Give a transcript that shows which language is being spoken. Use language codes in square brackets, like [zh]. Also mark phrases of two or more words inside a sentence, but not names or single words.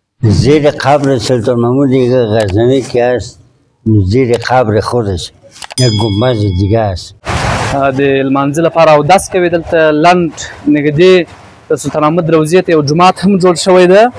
[fa] زیر قبر سلطان محمود غزنوی که است، زیر قبر خودش یک گنبد دیگه است. [ps] د لمانځه لپاره اودس کوي دلته لنډ نږدې د سلطان محمود روضې ته یو جومات هم جوړ شوی ده.